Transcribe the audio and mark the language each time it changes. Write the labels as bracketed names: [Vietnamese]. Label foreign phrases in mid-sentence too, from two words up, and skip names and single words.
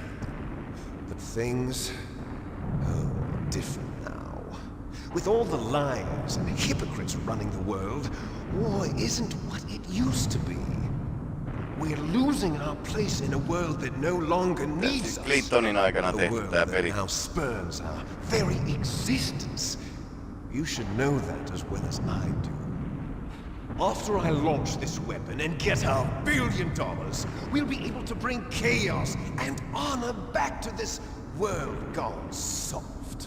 [English] But things are different now. With all the lies and hypocrites running the world, war isn't what it used to be. We're losing our place in a world that no longer needs us. [Finnish] Clintonin aikana tehty tää peli. [English] Now spurns our very existence. You should know that as well as I do. After I launch this weapon and get our $1 billion, we'll be able to bring chaos and honor back to this world gone soft.